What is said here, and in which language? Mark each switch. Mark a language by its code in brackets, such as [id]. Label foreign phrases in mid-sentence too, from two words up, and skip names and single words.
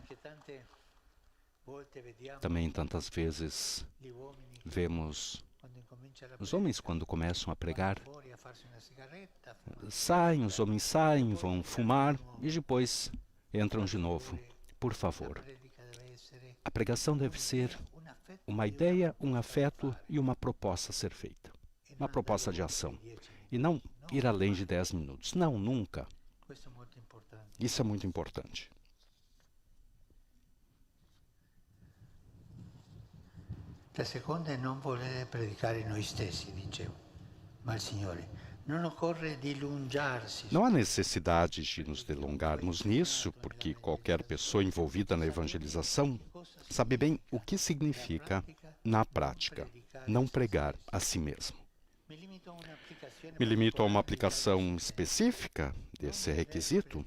[pt] Também tantas vezes vemos os homens quando começam a pregar, os homens saem, vão fumar e depois entram de novo. Por favor, a pregação deve ser uma ideia, um afeto e uma proposta a ser feita. Uma proposta de ação. E não ir além de 10 minutos. Não, nunca. Isso é muito importante. [it] La seconda è non volere predicare noi stessi, dicevo, ma il Signore. Non occorre dilungarsi. [pt] Não há necessidade de nos delongarmos nisso, porque qualquer pessoa envolvida na evangelização sabe bem o que significa, na prática, não pregar a si mesmo. Me limito a uma aplicação específica desse requisito.